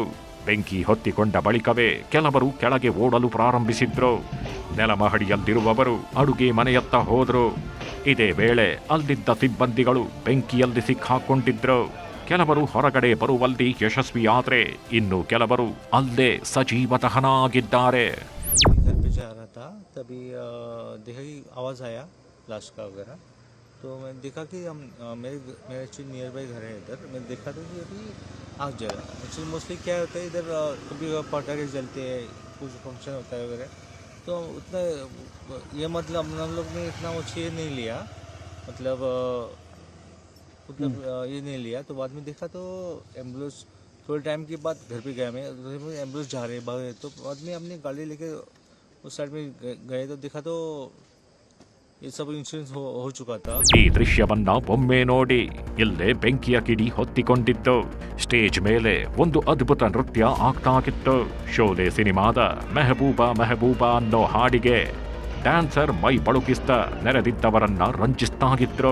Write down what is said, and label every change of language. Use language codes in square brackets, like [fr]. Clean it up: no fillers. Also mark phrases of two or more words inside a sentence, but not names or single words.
[kn] ಬೆಂಕಿ ಹೊತ್ತಿಕೊಂಡ ಬಳಿಕವೇ ಕೆಲವರು ಕೆಳಗೆ ಓಡಲು ಪ್ರಾರಂಭಿಸಿದ್ರು. ನೆಲಮಹಡಿಯಲ್ಲಿರುವವರು ಅಡುಗೆ ಮನೆಯತ್ತ ಹೋದ್ರು. ಇದೇ ವೇಳೆ ಅಲ್ಲಿದ್ದ ಸಿಬ್ಬಂದಿಗಳು ಬೆಂಕಿಯಲ್ಲಿ ಸಿಕ್ಕಾಕೊಂಡಿದ್ರು. ಕೆಲವರು ಹೊರಗಡೆ ಬರುವಲ್ಲಿ ಯಶಸ್ವಿಯಾದ್ರೆ ಇನ್ನು ಕೆಲವರು ಅಲ್ಲೇ ಸಜೀವ ದಹನ ಆಗಿದ್ದಾರೆ. [hi] तो मैं देखा कि हम मेरे [en] actually near by [hi] घर है इधर. मैं देखा था कि अभी आग जला. [en] actually mostly [hi] क्या होता है इधर, कभी पटाखे जलते हैं, कुछ फंक्शन होता है वगैरह, तो उतना ये मतलब हम लोग ने इतना वो चीज़ नहीं लिया. मतलब मतलब ये नहीं लिया। तो बाद में देखा तो एम्बुलेंस थोड़े टाइम के बाद घर पे गया मैं, एम्बुलेंस जा रहे भाग रहे, तो बाद में अपनी गाड़ी लेके उस साइड में गए तो देखा तो ये सब इंश्योरेंस हो चुका था। [kn] ಈ ದೃಶ್ಯವನ್ನ ಒಮ್ಮೆ ನೋಡಿ. ಇಲ್ಲೇ ಬೆಂಕಿಯ ಕಿಡಿ ಹೊತ್ತಿಕೊಂಡಿತ್ತು. ಸ್ಟೇಜ್ ಮೇಲೆ ಒಂದು ಅದ್ಭುತ ನೃತ್ಯ ಆಗ್ತಾಗಿತ್ತು. ಶೋಲೆ ಸಿನಿಮಾದ ಮೆಹಬೂಬಾ ಮೆಹಬೂಬಾ ಅನ್ನೋ ಹಾಡಿಗೆ ಡ್ಯಾನ್ಸರ್ ಮೈ ಬಳುಕಿಸ್ತಾ ನೆರೆದಿದ್ದವರನ್ನ ರಂಜಿಸ್ತಾಗಿದ್ರು.